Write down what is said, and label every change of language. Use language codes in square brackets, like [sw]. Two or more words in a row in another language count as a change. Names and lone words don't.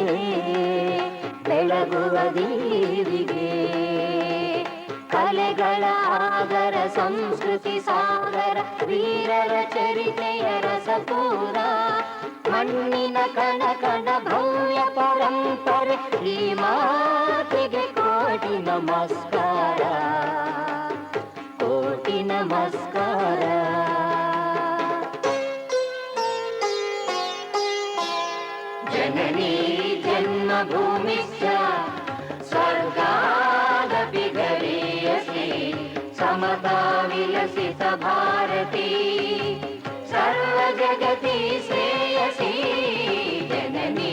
[kn] ಬೆಳಗುವ ದೀವಿಗೆ ಕಲೆಗಳ ಆಗರ ಸಂಸ್ಕೃತಿ ಸಾಗರ ವೀರರ ಚರಿತೆಯ ರಸಪೂರ ಮಣ್ಣಿನ ಕಣ ಕಣ ಭವ್ಯ ಪರಂಪರೆ ಈ ಮಾತೆಗೆ ಕೋಟಿ ನಮಸ್ಕಾರ ಕೋಟಿ ನಮಸ್ಕಾರ [sa] जननी जन्मभूमिश्च स्वर्गादपि गरीयसी समता विलसित भारती सर्वजगति श्रेयसी जननी